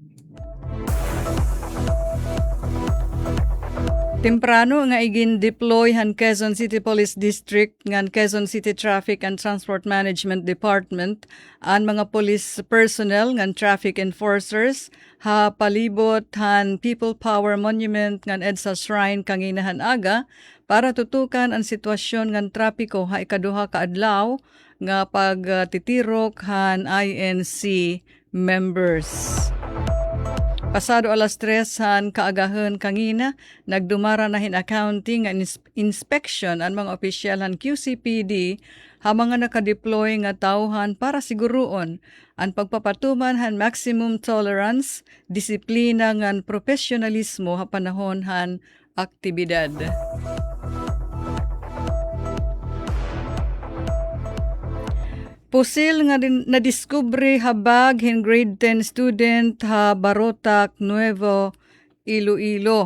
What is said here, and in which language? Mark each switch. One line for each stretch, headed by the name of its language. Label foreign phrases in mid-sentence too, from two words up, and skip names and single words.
Waray: Temprano nga igin-deploy han Quezon City Police District ngan Quezon City Traffic and Transport Management Department ang mga
English: police personnel
Waray: ngan
English: traffic enforcers
Waray: ha palibot han People Power Monument ngan EDSA Shrine kanginahan aga para tutukan ang sitwasyon ngan trapiko ha ikaduha ka adlaw nga pagtitirok han
English: INC members.
Waray: Pasado alas 3 han kaagahan kangina, nagdumara na hin
English: accounting and inspection
Waray: ang mga opisyal han QCPD ha mga nakadeploy nga tauhan para siguruon ang pagpapatuman han
English: maximum tolerance,
Waray: disiplina ngan profesionalismo ha panahon han aktibidad. Pusil nga nadiskubre habag hin grade 10 student ha Barotac, Nuevo, Iloilo.